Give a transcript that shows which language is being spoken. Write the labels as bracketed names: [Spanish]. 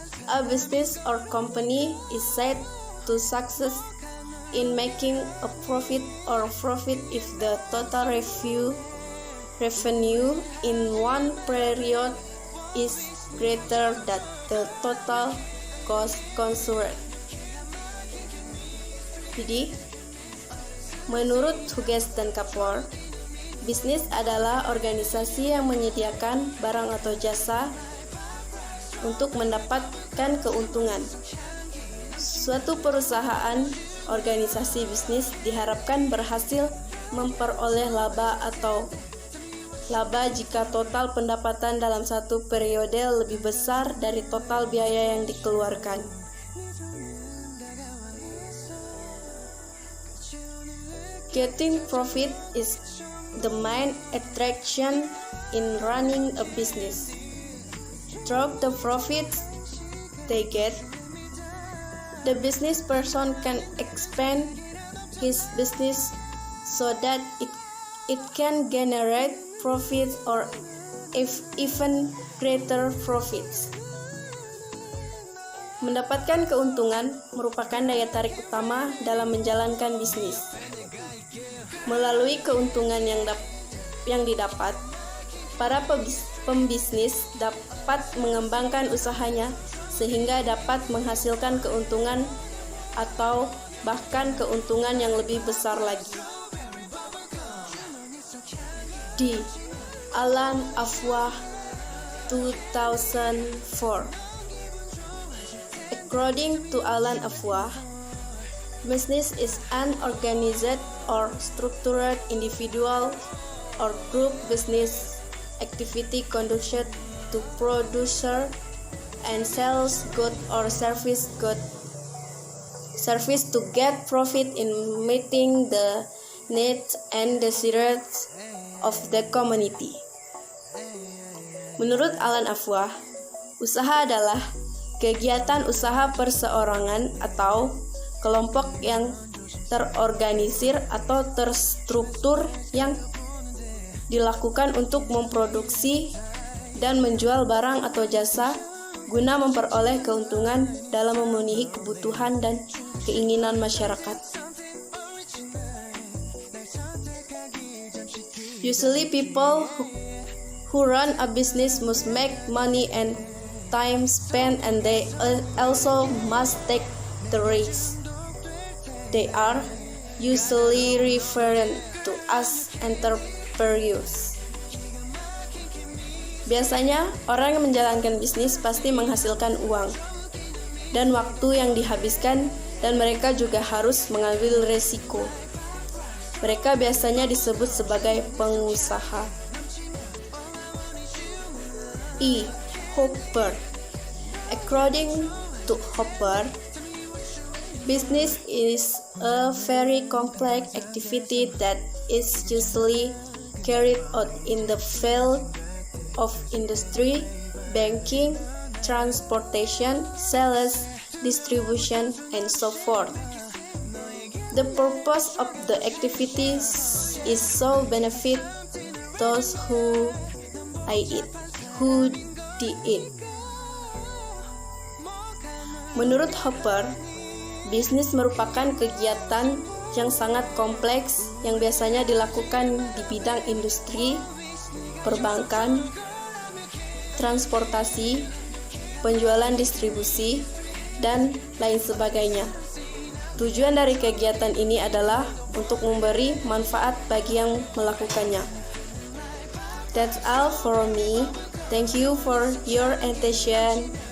[English] A business or company is said to succeed in making a profit or profit if the total revenue in one period is greater than the total cost consumed. [Indonesian] Jadi, menurut Hughes dan Capor, bisnis adalah organisasi yang menyediakan barang atau jasa untuk mendapatkan keuntungan. Suatu perusahaan, organisasi bisnis diharapkan berhasil memperoleh laba atau laba jika total pendapatan dalam satu periode lebih besar dari total biaya yang dikeluarkan. [English] Getting profit is the main attraction in running a business. Through the profits they get, the business person can expand his business so that it can generate profits or even greater profits. [Indonesian] Mendapatkan keuntungan merupakan daya tarik utama dalam menjalankan bisnis. Melalui keuntungan yang didapat, para pembisnis dapat mengembangkan usahanya sehingga dapat menghasilkan keuntungan atau bahkan keuntungan yang lebih besar lagi. D. Alan Afwah 2004. [English] According to Alan Afwah, business is an organized or structured individual or group business activity conducted to produce and sells goods or service to get profit in meeting the needs and desires of the community. [Indonesian] Menurut Alan Afwah, usaha adalah kegiatan usaha perseorangan atau kelompok yang terorganisir atau terstruktur yang dilakukan untuk memproduksi dan menjual barang atau jasa guna memperoleh keuntungan dalam memenuhi kebutuhan dan keinginan masyarakat. [English] Usually people who run a business must make money and time spent, and they also must take the risk. They are usually referred to as entrepreneurs. [Indonesian] Biasanya, orang yang menjalankan bisnis pasti menghasilkan uang dan waktu yang dihabiskan, dan mereka juga harus mengambil resiko. Mereka biasanya disebut sebagai pengusaha. E. Hopper. [English] According to Hopper, business is a very complex activity that is usually carried out in the field of industry, banking, transportation, sales, distribution, and so forth. The purpose of the activities is so benefit those who do it. [Indonesian] Menurut Hopper, bisnis merupakan kegiatan yang sangat kompleks yang biasanya dilakukan di bidang industri, perbankan, transportasi, penjualan distribusi, dan lain sebagainya. Tujuan dari kegiatan ini adalah untuk memberi manfaat bagi yang melakukannya. [English] That's all for me. Thank you for your attention.